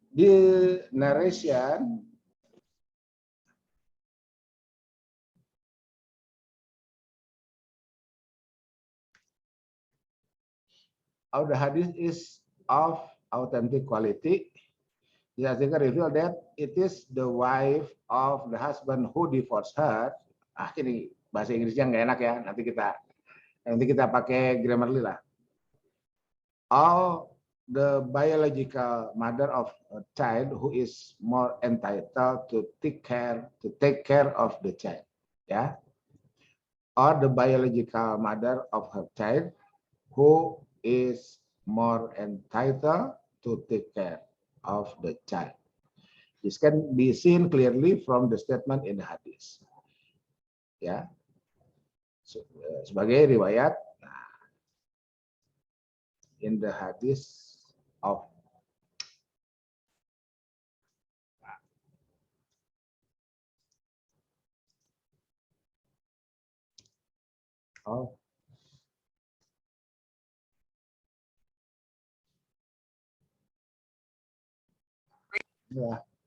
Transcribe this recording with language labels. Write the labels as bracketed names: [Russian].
[English] The narration of the hadith is of authentic quality. The article revealed that it is the wife of the husband who divorced her. [Indonesian] Ini bahasa Inggrisnya nggak enak ya. Nanti kita pakai Grammarly lah. [English] All the biological mother of a child who is more entitled to take care of the child. Ya. Or the biological mother of her child who is more entitled to take care of the child. This can be seen clearly from the statement in the hadis. [Indonesian] Ya, sebagai riwayat [English] in the hadis of [Indonesian] ya.